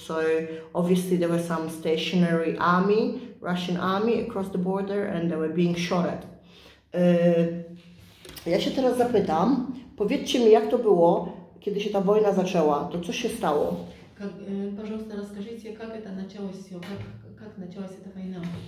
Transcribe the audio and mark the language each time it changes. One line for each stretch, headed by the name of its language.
English: So obviously there was some stationary army, Russian army across the border, and they were being shot at.
Polish: Ja się teraz zapytam, powiedzcie mi, jak to było, kiedy się ta wojna zaczęła, to co się stało?
Russian: Пожалуйста, расскажите, как это началось все, как началась эта война?